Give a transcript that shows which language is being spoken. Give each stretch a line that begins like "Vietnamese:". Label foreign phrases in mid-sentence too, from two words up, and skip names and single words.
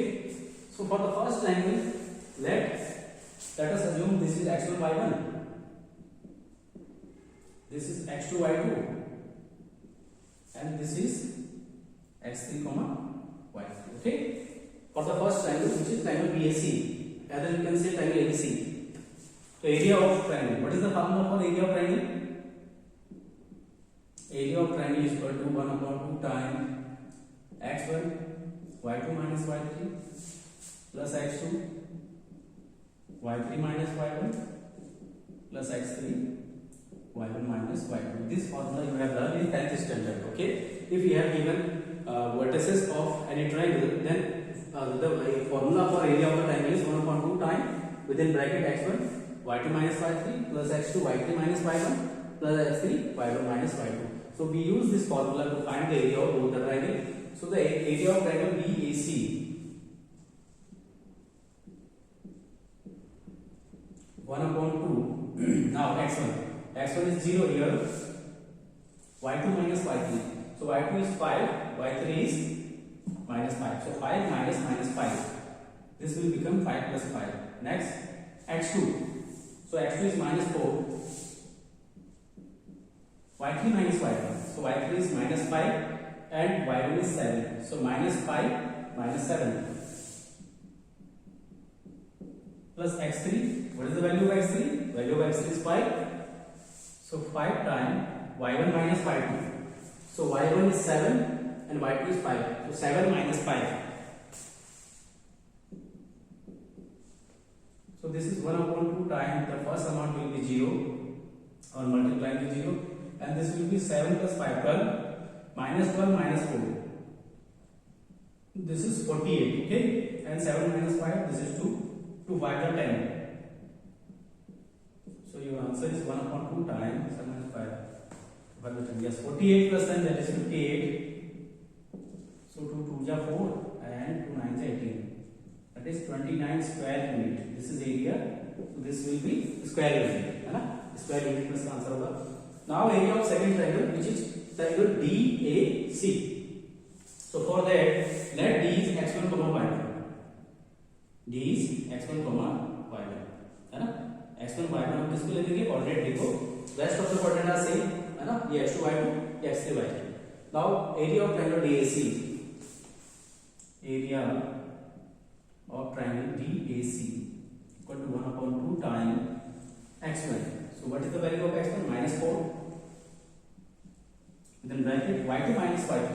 English: So for the first triangle, let us assume this is x1 y1, this is x2 y2, and this is x3 comma y3. Okay. For the first triangle, which is triangle BAC, either you can say triangle ABC. So area of triangle. What is the formula for area of triangle? Area of triangle is equal to 1/2 times x1 y2 minus y3 plus x2 y3 minus y1 plus x3 y1 minus y2. This formula you have learned in 10th standard. Okay. If you have given vertices of any triangle, then the formula for area of the triangle is 1/2 times within bracket x1 y2 minus y3 plus x2 y3 minus y1 plus x3 y1 minus y2. So we use this formula to find the area of both the triangle. So the area of triangle BAC (1/2). Now x1 is 0 here, y2 minus y3. So y2 is 5, y3 is minus 5. So 5 minus 5. This will become 5 plus 5. Next x2. So x2 is minus 4, y3 minus y1. So y3 is minus 5 and y1 is 7. So minus 5 minus 7 plus x3. What is the value of x3? Value of x3 is 5. So 5 times y1 minus y2. So y1 is 7 and y2 is 5. So 7 minus 5. So this is 1/2 times the first amount will be 0 or multiplying with 0, and this will be 7 plus 5, 12 minus 12 minus 4. This is 48. Okay, and 7 minus 5, this is 2. 2 5 are 10. So your answer is 1/2 times 7 minus 5. Yes, 48 plus 10, that is 58. So 2 2 are 4 and 2 9 are 18. That is 29 square unit. This is area. So this will be square unit.
Hindi: है ना?
English: Square unit plus answer होगा. Now area of second triangle, which is triangle DAC. So for that, let D is x1 comma y1. D is x1 comma y1.
Hindi: है ना? x1 y1 हम किसको ले लेंगे? कोऑर्डिनेट देखो.
English: Rest of the coordinate are same.
Hindi: है ना? ये x2 y2, ये x3 y3.
English: Now area of triangle DAC. Area of triangle DAC equal to 1/2 times x1. So what is the value of x1? Minus 4. Then bracket y2 minus y3.